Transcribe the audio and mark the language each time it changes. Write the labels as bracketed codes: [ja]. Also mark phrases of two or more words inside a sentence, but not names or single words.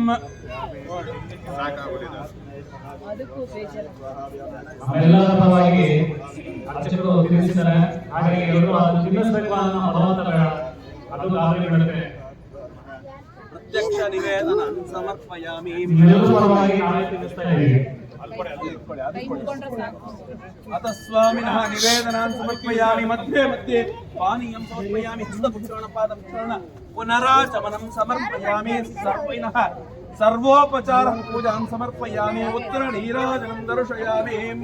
[kn] ಎಲ್ಲರ ಪರವಾಗಿ ಅರ್ಚಕರು ತಿಳಿಸಿದ್ದಾರೆ. ಹಾಗಾಗಿ ಎಲ್ಲರೂ ಅದು ತಿನ್ನಿಸಬೇಕು ಅನ್ನೋ ಭಗವಂತ ಬೇಡ, ಅದು ಗಾಬರಿ ಬಿಡುತ್ತೆ. [sa] ಪ್ರತ್ಯಕ್ಷ ನಿವೇದನ ಸಮರ್ಪಯಾಮಿ [kn] ಎಲ್ಲರ ಪರವಾಗಿ ನಾವೇ ತಿನ್ನಿಸ್ತಾ ಇದ್ದೀವಿ. [sa] अतः स्वामिनः निवेदनान् समर्पयामि मध्ये मध्ये पानीयं समर्पयामि हस्तमुच्चारणपादं पुनराचमनं समर्पयामि सर्विनः सर्वोपचारं पूजां समर्पयामि उत्तरनीराजनं दर्शयामि